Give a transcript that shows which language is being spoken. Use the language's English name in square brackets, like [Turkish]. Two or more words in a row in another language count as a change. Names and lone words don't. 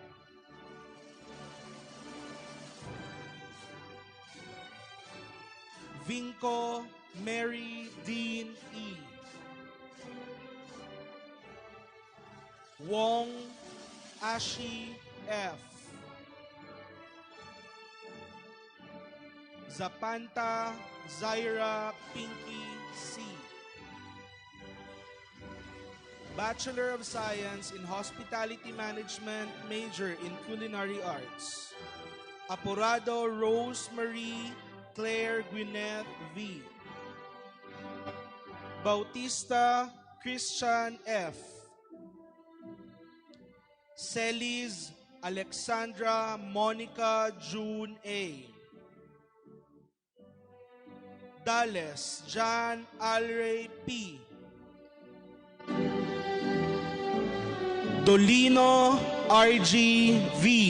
[English] Vinco Mary Dean E. Wong Ashi F. Zapanta Zaira Pinky C. Bachelor of Science in Hospitality Management, major in Culinary Arts. Apurado Rosemary Claire Gwyneth V. Bautista Christian F. Celis Alexandra Monica June A. Dales John Alray P. Dolino RG V.